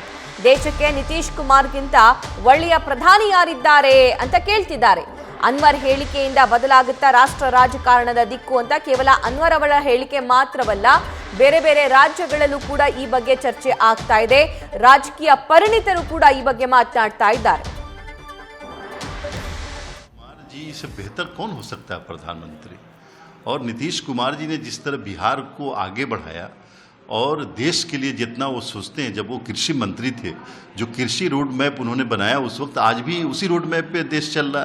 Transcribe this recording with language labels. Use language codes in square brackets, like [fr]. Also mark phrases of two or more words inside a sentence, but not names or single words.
[kn] ದೇಶಕ್ಕೆ ನಿತೀಶ್ ಕುಮಾರ್ಗಿಂತ ಒಳ್ಳೆಯ ಪ್ರಧಾನಿ ಯಾರಿದ್ದಾರೆ ಅಂತ ಕೇಳ್ತಿದ್ದಾರೆ. ಅನ್ವರ್ ಹೇಳಿಕೆಯಿಂದ ಬದಲಾಗುತ್ತಾ ರಾಷ್ಟ್ರ ರಾಜಕಾರಣದ ದಿಕ್ಕು ಅಂತ ಕೇವಲ ಅನ್ವರ್ ಅವರ ಹೇಳಿಕೆ ಮಾತ್ರವಲ್ಲ, ಬೇರೆ ಬೇರೆ ರಾಜ್ಯಗಳಲ್ಲೂ ಕೂಡ ಈ ಬಗ್ಗೆ ಚರ್ಚೆ ಆಗ್ತಾ ಇದೆ. ರಾಜಕೀಯ ಪರಿಣಿತರು ಕೂಡ ಈ ಬಗ್ಗೆ ಮಾತನಾಡ್ತಾ ಇದ್ದಾರೆ. [hi] जी इससे बेहतर कौन हो सकता है प्रधानमंत्री। और नीतीश कुमार जी ने जिस तरह बिहार को आगे बढ़ाया और देश के लिए जितना वो सोचते हैं, जब वो कृषि मंत्री थे, जो कृषि [en] road map [hi] उन्होंने बनाया उस वक्त, आज भी उसी [en] road map [hi] पे देश चल रहा है।